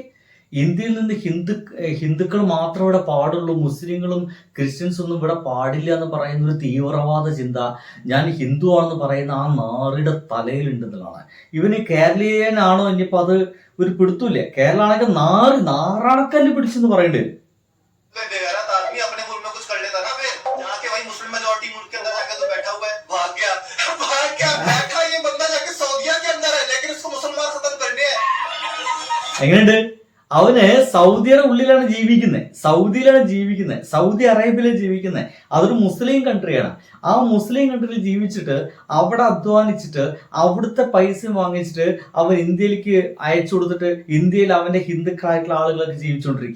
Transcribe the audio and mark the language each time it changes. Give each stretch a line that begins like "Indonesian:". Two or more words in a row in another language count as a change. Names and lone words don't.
Malayalam: ഇന്ത്യയിൽ നിന്ന് ഹിന്ദുക്കൾ മാത്രം ഇവിടെ പാടുള്ളൂ, മുസ്ലിങ്ങളും ക്രിസ്ത്യൻസ് ഒന്നും ഇവിടെ പാടില്ല എന്ന് പറയുന്ന ഒരു തീവ്രവാദ ചിന്ത ഞാൻ ഹിന്ദു ആണെന്ന് പറയുന്ന ആ നാറിയുടെ തലയിലുണ്ടെന്നുള്ളതാണ്. ഇവന് കേരളീയനാണോ ഇനിയിപ്പോൾ അത് ഒരു പിടുത്തൂല്ലേ? കേരള ആണെങ്കിൽ നാറാണക്കല്ല് പിടിച്ചെന്ന് പറയേണ്ടി വരും.
Hindi: बेगैरत आदमी अपने मुल्क में कुछ कर लेता ना, फिर यहाँ के वही मुस्लिम मेजॉरिटी मुल्क के अंदर जाके तो बैठा हुआ है, भाग गया बैठा ये बंदा जाके सऊदिया के अंदर है, लेकिन उसको मुसलमान खत्म करने हैं.
Malayalam: എങ്ങനെയുണ്ട്? അവന് സൗദിയുടെ ഉള്ളിലാണ് ജീവിക്കുന്നത്, സൗദിയിലാണ് ജീവിക്കുന്നത്, സൗദി അറേബ്യയിലാണ് ജീവിക്കുന്നത്. അതൊരു മുസ്ലിം കൺട്രിയാണ്. ആ മുസ്ലിം കൺട്രിയിൽ ജീവിച്ചിട്ട് അവിടെ അധ്വാനിച്ചിട്ട് അവിടുത്തെ പൈസ വാങ്ങിച്ചിട്ട് അവൻ ഇന്ത്യയിലേക്ക് അയച്ചു കൊടുത്തിട്ട് ഇന്ത്യയിൽ അവന്റെ ഹിന്ദുക്കളായിട്ടുള്ള ആളുകളൊക്കെ ജീവിച്ചുകൊണ്ടിരിക്കുക.